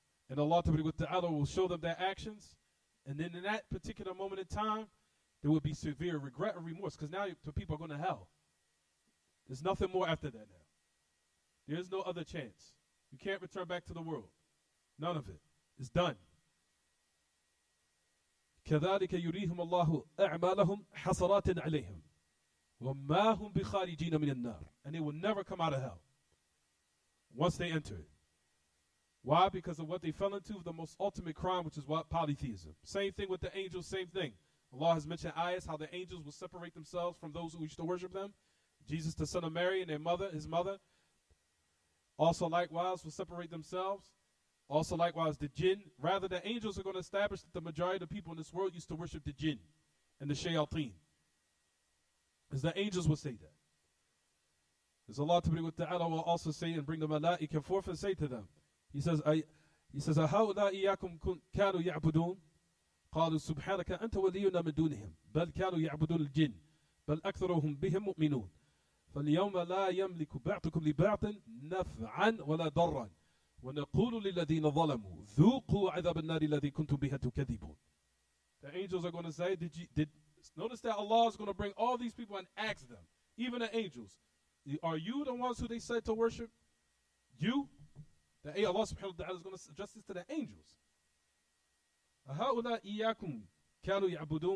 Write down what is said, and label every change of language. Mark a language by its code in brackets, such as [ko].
[en] And Allah Ta'ala will show them their actions. And then in that particular moment in time, there will be severe regret and remorse, because now the people are going to hell. There's nothing more after that now. There is no other chance. You can't return back to the world. None of it. It's done. [ar] كذلك يريهم الله أعمالهم حسرات عليهم وما هم بخارجين من النار. [en] And they will never come out of hell once they enter it. Why? Because of what they fell into, the most ultimate crime, which is what? Polytheism. Same thing with the angels, same thing. Allah has mentioned ayahs how the angels will separate themselves from those who used to worship them. Jesus, the Son of Mary, and his mother, also likewise will separate themselves. Also likewise the jinn. Rather, the angels are going to establish that the majority of the people in this world used to worship the jinn and the shayateen. As the angels will say that. As Allah Ta'ala will also say and bring the malaika forth and say to them, He says, [ar] أَهَؤُلَاءِ إِيَّاكُمْ كَانُوا يَعْبُدُونَ قالوا سبحانك أنت ولينا من دونهم بل كانوا يعبدون الجن بل أكثرهم بهم مؤمنون فاليوم لا يملك بعضكم لبعض نفعا ولا ضرا ونقول للذين ظلموا ذوقوا عذاب النار الذي كنتم بها تكذبون. [en] The angels are going to say, notice that Allah is going to bring all these people and ask them, even the angels, are you the ones who they said to worship? You? Allah subhanahu wa ta'ala is going to address this to the angels. [ar] أَهَؤُلَاءِ إِيَّاكُمْ كَانُوا يَعْبُدُونَ.